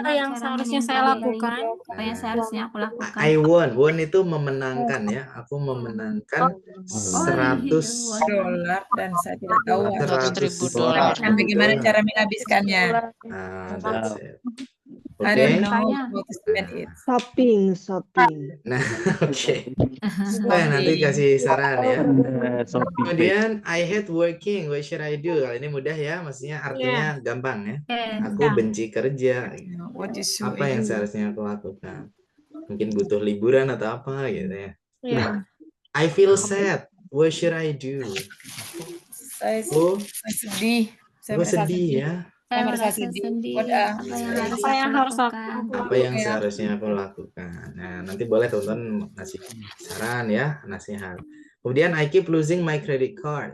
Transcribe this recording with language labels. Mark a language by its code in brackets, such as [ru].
[id] Apa yang seharusnya saya lakukan? Apa yang seharusnya aku lakukan? [en] I won [id] itu memenangkan ya. Aku memenangkan $100 dan saya tidak tahu $100.000. bagaimana cara menghabiskannya. [en] That's it. I don't know how to spend it. Shopping. [id] Nah, oke. Nanti kasih saran ya. [en] Kemudian I hate working. What should I do? [id] Kalau ini mudah ya, maksudnya artinya gampang ya. Aku benci kerja. Apa yang seharusnya aku lakukan? Mungkin butuh liburan atau apa gitu ya. [en] I feel sad. What should I do? [id] Saya sedih. Aku sedih ya. Saya merasa sedih. Apa yang harus aku lakukan? Apa yang seharusnya aku lakukan? Nah, nanti boleh teman-teman ngasih saran ya, nasihat. [en] Kemudian I keep losing my credit card.